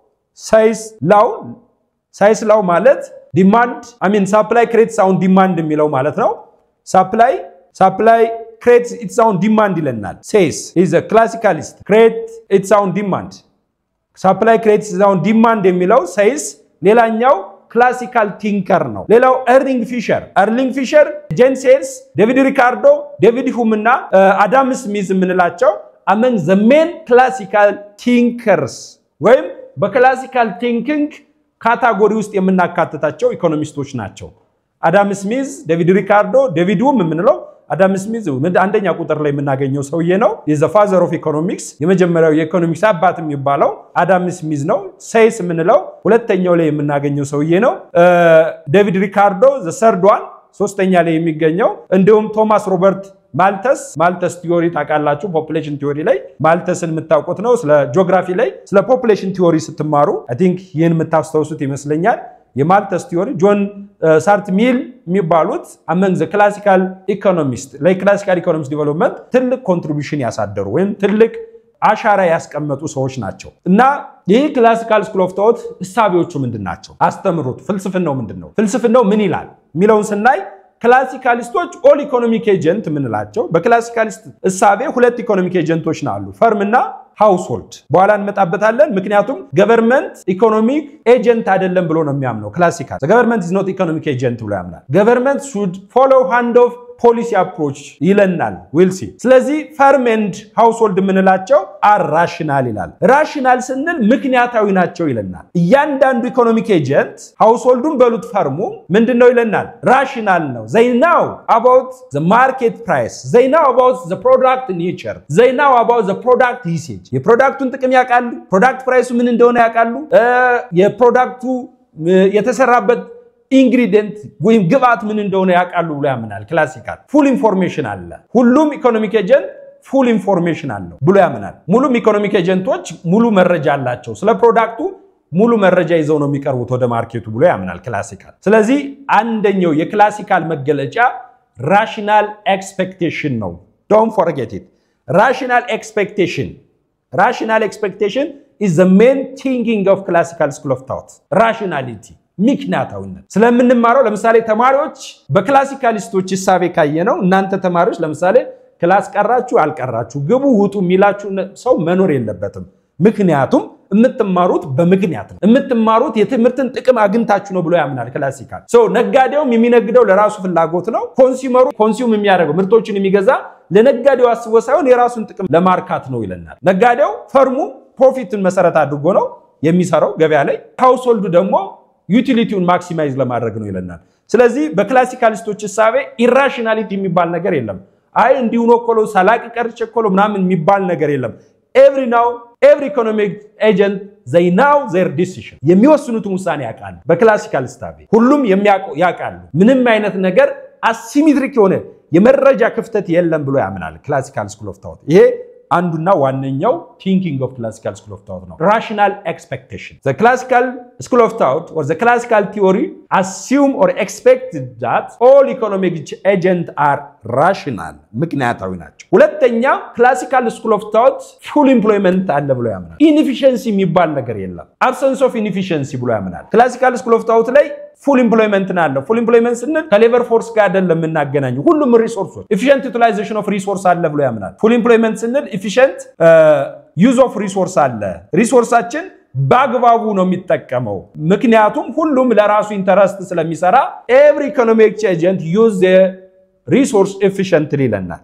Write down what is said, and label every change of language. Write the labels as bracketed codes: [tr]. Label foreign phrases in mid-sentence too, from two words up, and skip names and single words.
[en] Say's law [am] ማለት ዲማንድ [en] supply creates its own demand [am] የሚለው ማለት ነው [en] supply creates its own demand [am] ይለናል [en] says is a classicalist create its own demand supply creates its own demand [am] የሚለው [en] says [am] ሌላኛው ክላሲካል ቲንከር ነው ሌላው [en] ኤርሊንግ ፊሸር ጄን ሴልስ ዴቪድ ሪካርዶ ዴቪድ ሁም [am] እና አዳም ስሚዝ ምንላቸው [en] among the main classical thinkers [am] ወይም በክላሲካል ቲንኪንግ ካታጎሪ ውስጥ የምናካትታቸው ኢኮኖሚስቶች ናቸው አዳም ስሚዝ ዴቪድ ሪካርዶ ዴቪድ ሁም ምንለው አዳም ስሚዝ አንደኛ ቁጥር ላይ የምናገኘው ሰውዬ ነው [en] is the father of economics [am] የመጀመሪያው የኢኮኖሚክስ አባት የሚባለው አዳም ስሚዝ ነው ሴይስ ምንለው ሁለተኛው ላይ የምናገኘው ሰውዬ ነው ዴቪድ ሪካርዶ [en] the third one [am] ሶስተኛ ላይ የሚገኘው እንደውም ቶማስ ሮበርት ማልተስ ቲዮሪ ታቃላችሁ ፖፑሌሽን ቲዮሪ ላይ ማልተስን የምታውቁት ነው ስለ ጂኦግራፊ ላይ ስለ ፖፑሌሽን ቲዮሪ ስትማሩ I think ይሄን የምታስተውሱት ይመስለኛል የማልተስ ቲዮሪ ጆን ሳርት ሚል የሚባሉት [en] among the classical economists like classical economics development [am] ትልቅ ኮንትሪቢዩሽን ያሳደሩ ወይም ትልቅ አሻራ ያስቀመጡ ሰዎች ናቸው እና ይህ [en] classical school of thought [am] እሳቤዎቹ ምንድናቸው አስተምሩት ፍልስፍናው ምንድነው ፍልስፍናው ምን ይላል ሚለውን ስናይ ክላሲካሊስቶች [en] all economic agent [am] ምንላቸው በክላሲካሊስት እሳቤ ሁለት [en] economic agents [am] ናሉ ፈርምና ሃውስሆልድ በኋላ እንመጣበታለን ምክንያቱም ገቨርንመንት [en] economic agent [am] አይደለም ብሎ ነው የሚያምነው ክላሲካል [en] the government is not economic agent [am] ብሎ ያምናል [en] government should follow hand of policy approach [am] ይለናል [en] we'll see [am] ስለዚህ [en] firm and household [am] ምንላቸው [en] are rational [am] ይላል [en] rational [am] ስንል ምክንያታዊ ናቸው ይለናል እያንዳንዱ [en] economic agent householdን [am] በሉት ፈርሙ ምንድነው ይለናል [en] rational [am] ነው [en] they know about the market price they know about the product nature they know about the product usage [am] የፕሮዳክቱን ጥቅም ያቃሉ ፕሮዳክት ፕራይሱ ምን እንደሆነ ያቃሉ የፕሮዳክቱ የተሰራበት ኢንግሪዲየንት ወይም ግብአት ምን እንደሆነ ያቃሉ ብሎ ያምናል ክላሲካል [en] full information [am] አለ ሁሉም [en] economic agent full information [am] አለው ብሎ ያምናል ሙሉም ኢኮኖሚክ ኤጀንቶች ሙሉ መረጃ አላቸው ስለ ፕሮዳክቱ ሙሉ መረጃ ይዘው ነው የሚቀርቡት ወደ ማርኬቱ ብሎ ያምናል ክላሲካል ስለዚህ አንደኛው የክላሲካል መገለጫ [en] rational expectation [am] ነው [en] don't forget it rational expectation is the main thinking of classical school of thought [am] rationality ምክንያታዊነት ስለምንማረው ለምሳሌ ተማሪዎች በክላሲካሊስቶች ሐሳብ ካየነው እናንተ ተማሪዎች ለምሳሌ ክላስ ቀራችሁ አልቀራችሁ ግቡ ውጡ ሚላችሁ ሰው መኖር የለበትም ምክንያቱም የምትማሩት በምክንያት ነው የምትማሩት የትምህርትን ጥቅም አግንታችሁ ነው ብሎ ያምናል ክላሲካል ነጋዴውም የሚነግደው ለራሱ ፍላጎት ነው ኮንሱመሩ ኮንሱም የሚያደርገው ምርቶችን የሚገዛ ለነጋዴው አስቦ ሳይሆን የራሱን ጥቅም ለማርካት ነው ይለናል ነጋዴው ፈርሙ ፕሮፊትን መሰረት አድርጎ ነው የሚሰራው ገበያ ላይ ሃውስሆልዱ ደግሞ ዩቲሊቲውን ማክሲማይዝ ለማድረግ ነው ይለናል ስለዚህ በክላሲካሊስቶች ሐሳብ ኢራሽናሊቲ የሚባል ነገር የለም አይ እንዲሁ ነው ኮሎ ሳላቅ ቀርቸኮሎ ምናምን የሚባል ነገር የለም [en] every economic agent they know their decision [am] የሚወስኑትን ውሳኔ ያቃሉ በክላሲካል ሐሳብ ሁሉም ያቃሉ ምንም አይነት ነገር አሲሜትሪክ የሆነ የመረጃ ክፍተት የለም ብሎ ያምናል ክላሲካል ስኩል ኦፍ ቶት ይሄ አንዱና ዋነኛው [en] thinking of classical school of thought [am] ነው [en] rational expectation the classical school of thought or the classical theory assume or expect that all economic agents are rational [am] ምክንያታዊ ናቸው ሁለተኛ [en] classical school of thought full employment [am] አለ ብሎ ያምናል [en] inefficiency [am] የሚባል ነገር የለም [en] absence of inefficiency [am] ብሎ ያምናል [en] classical school of thought [am] ላይ [en] full employment [am] ናለው [en] full employment [am] ስንል ከሌበር ፎርስ ጋር አይደለም እናገናኘው ሁሉም ሪሶርሶች [en] efficient utilization of resource [am] አለ ብሎ ያምናል [en] full employment [am] ስንል [en] efficient use of resource [am] አለ ሪሶርሳችን በአግባቡ ነው የሚጠቀመው ምክንያቱም ሁሉም ለራሱ ኢንተረስት ስለሚሰራ [en] every economic agent use the resource efficiently [am] ይለናል